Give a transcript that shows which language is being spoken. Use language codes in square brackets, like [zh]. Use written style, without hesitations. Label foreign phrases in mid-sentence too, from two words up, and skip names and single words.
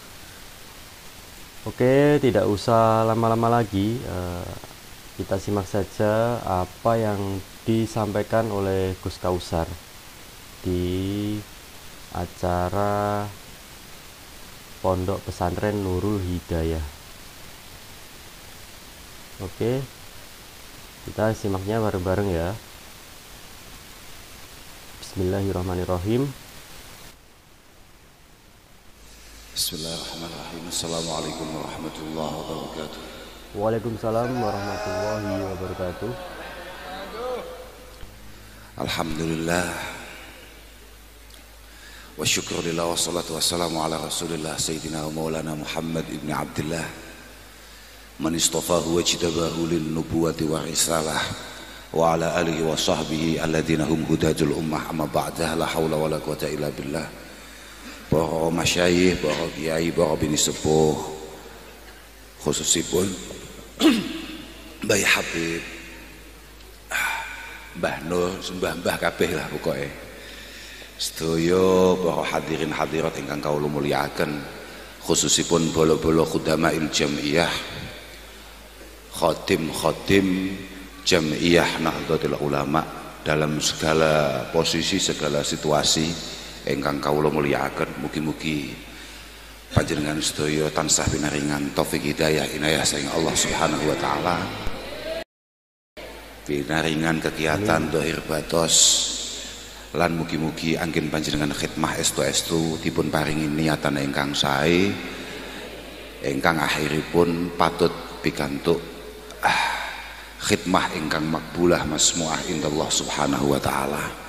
[id] Oke, tidak usah lama-lama lagi, kita simak saja apa yang disampaikan oleh Gus Kausar di acara Pondok Pesantren Nurul Hidayah. Oke, kita simaknya bareng-bareng ya. [ar] بسم الله الرحمن الرحيم. بسم الله الرحمن الرحيم. السلام عليكم ورحمة الله وبركاته. وعليكم السلام ورحمة الله وبركاته. الحمد لله والشكر لله والصلاة والسلام على رسول الله سيدنا ومولانا محمد بن عبد الله من اصطفاه واجتباه للنبوة والرسالة وعلى آله وصحبه الذين هم هداة الأمة، أما بعد، لا حول ولا قوة إلا بالله. [jv] Para masyayikh, para kiai, para bini sepuh, khususipun Mbah Habib, Mbah Nur, mbah kabeh lah pokoke. Sedaya para hadirin hadirat ingkang kawula mulyakaken, khususipun bolo-bolo khudamail jamiyah, khadim jamiyah Nahdlatul Ulama [id] dalam segala posisi, segala situasi [jv] ingkang kawula mulyakaken. Mugi-mugi panjenengan sedaya tansah pinaringan taufik hidayah inayah saking [ar] الله سبحانه وتعالى, [jv] pinaringan kegiatan dohir batos, lan mugi-mugi anggen panjenengan khidmah estu-estu dipun paringi niatan ingkang sae, ingkang akhiripun patut pikantuk khidmah ingkang [ar] مقبولة مسموعة عند الله سبحانه وتعالى.